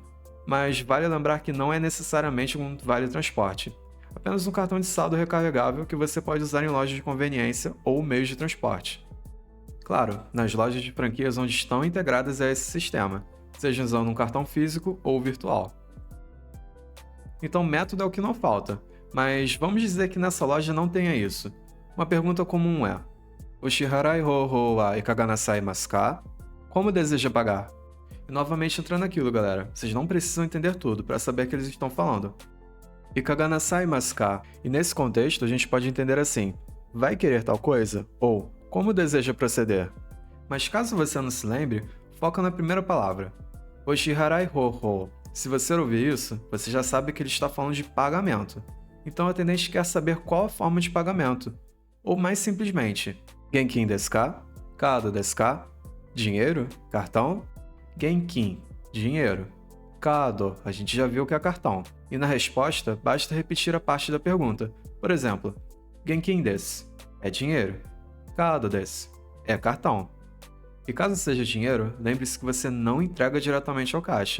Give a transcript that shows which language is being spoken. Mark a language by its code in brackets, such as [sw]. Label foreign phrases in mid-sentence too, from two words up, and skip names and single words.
[pt] Mas vale lembrar que não é necessariamente um vale transporte, apenas um cartão de saldo recarregável que você pode usar em lojas de conveniência ou meios de transporte. Claro, nas lojas de franquias onde estão integradas a esse sistema, seja usando um cartão físico ou virtual. Então método é o que não falta, mas vamos dizer que nessa loja não tenha isso. Uma pergunta comum é: [ja] お支払い方はいかがなさいますか? [pt] Como deseja pagar? E novamente entrando naquilo, galera. Vocês não precisam entender tudo para saber o que eles estão falando. [ja] いかがなさいますか? [pt] E nesse contexto a gente pode entender assim: vai querer tal coisa? Ou como deseja proceder? Mas caso você não se lembre, foca na primeira palavra. [ja] お支払い方. [pt] Se você ouvir isso, você já sabe que ele está falando de pagamento. Então o atendente quer saber qual a forma de pagamento. Ou mais simplesmente, [ja] 現金ですか？カードですか? [pt] Dinheiro? Cartão? Genkin, dinheiro. Kado, a gente já viu que é cartão. E na resposta, basta repetir a parte da pergunta. Por exemplo, [ja] 現金です [pt] é dinheiro. [ja] カードです [pt] é cartão. E caso seja dinheiro, lembre-se que você não entrega diretamente ao caixa.